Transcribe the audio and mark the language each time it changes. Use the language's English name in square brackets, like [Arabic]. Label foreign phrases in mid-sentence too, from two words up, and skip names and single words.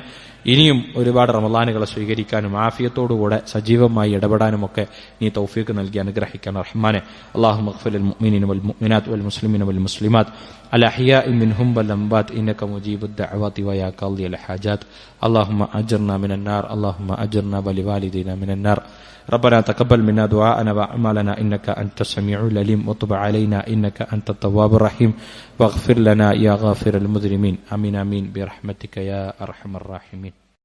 [Malayalam] ഇനിയും ഒരുപാട് റമളാനുകളെ സ്വീകരിക്കാനും ആഫിയത്തോടുകൂടെ സജീവമായി ഇടപെടാനുമൊക്കെ നീ തൗഫീക്ക് നൽകി അനുഗ്രഹിക്കണം റഹ്മാനെ. [Arabic] اللهم اغفر للمؤمنين والمؤمنات والمسلمين والمسلمات الأحياء منهم والأموات إنك مجيب الدعوات ويا قاضي الحاجات. اللهم أجرنا من النار. اللهم أجرنا ولوالدينا من النار. ربنا تقبل منا دعاءنا وأعمالنا إنك أنت السميع العليم وتب علينا إنك أنت التواب الرحيم واغفر لنا يا غافر المذنبين. آمين آمين برحمتك يا أرحم الراحمين.